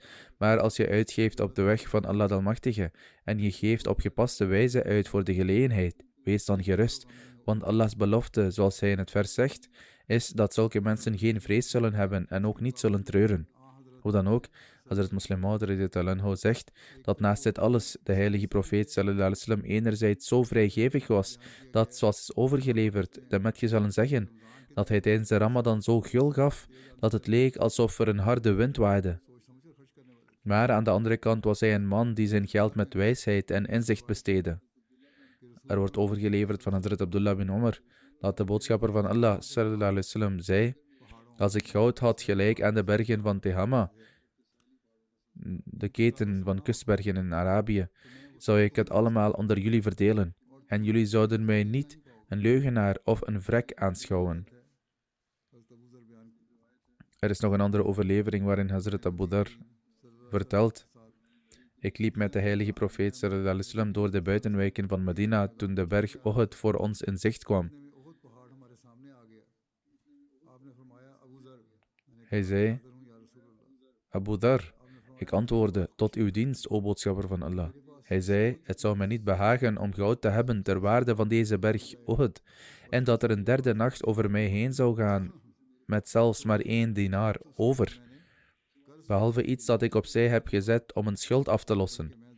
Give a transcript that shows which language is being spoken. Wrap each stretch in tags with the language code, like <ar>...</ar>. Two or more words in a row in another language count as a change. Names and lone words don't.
<nl>Maar als je uitgeeft op de weg van Allah de Almachtige en je geeft op gepaste wijze uit voor de gelegenheid, wees dan gerust, want Allahs belofte, zoals hij in het vers zegt, is dat zulke mensen geen vrees zullen hebben en ook niet zullen treuren. Hoe dan ook, Hazrat Muslim Maud</nl> <ar>رضي الله عنه</ar> <nl>zegt dat naast dit alles de heilige profeet</nl> <ar>صلى الله عليه وسلم</ar> <nl>enerzijds zo vrijgevig was dat, zoals is overgeleverd, de metgezellen zeggen, dat hij tijdens de Ramadan zo gul gaf dat het leek alsof er een harde wind waaide. Maar aan de andere kant was hij een man die zijn geld met wijsheid en inzicht besteedde. Er wordt overgeleverd van Hazrat Abdullah bin Umar dat de boodschapper van Allah</nl> <ar>صلى الله عليه وسلم</ar> <nl>zei: als ik goud had gelijk aan de bergen van Tehama, de keten van kustbergen in Arabië, zou ik het allemaal onder jullie verdelen, en jullie zouden mij niet een leugenaar of een vrek aanschouwen. Er is nog een andere overlevering waarin Hazrat Abu Dhar vertelt: ik liep met de heilige profeet</nl> <ar>صلى الله عليه وسلم</ar> <nl>door de buitenwijken van Medina toen de berg Uhud voor ons in zicht kwam. Hij zei: Abu Dhar. Ik antwoordde: tot uw dienst, o boodschapper van Allah. Hij zei: het zou mij niet behagen om goud te hebben ter waarde van deze berg Uhud, en dat er een 3e nacht over mij heen zou gaan, met zelfs maar 1 dinar over, behalve iets dat ik opzij heb gezet om een schuld af te lossen.</nl>